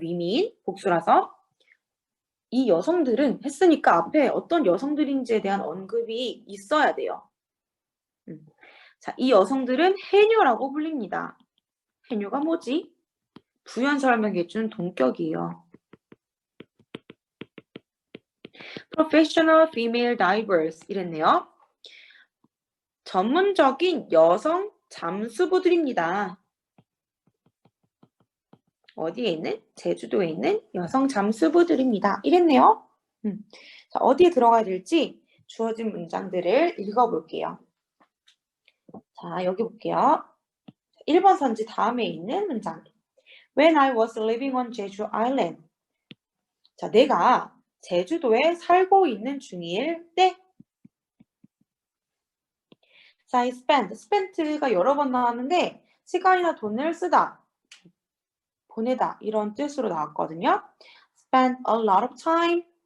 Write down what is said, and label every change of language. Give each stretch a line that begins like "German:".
Korean: women 복수라서 이 여성들은 했으니까 앞에 어떤 여성들인지에 대한 언급이 있어야 돼요. 자, 이 여성들은 해녀라고 불립니다. 해녀가 뭐지? 부연 설명해준 동격이에요.
English: Professional female divers 이랬네요.
Korean: 전문적인 여성 잠수부들입니다. 어디에 있는? 제주도에 있는 여성 잠수부들입니다. 이랬네요. 자, 어디에 들어가야 될지 주어진 문장들을 읽어볼게요. 자, 여기 볼게요. 1번 선지 다음에 있는 문장.
English: When I was living on Jeju Island.
Korean: 자, 내가 제주도에 살고 있는 중일 때. 자, 이 spent가 여러 번 나왔는데 시간이나 돈을 쓰다, 보내다 이런 뜻으로 나왔거든요.
English: spent a lot of time.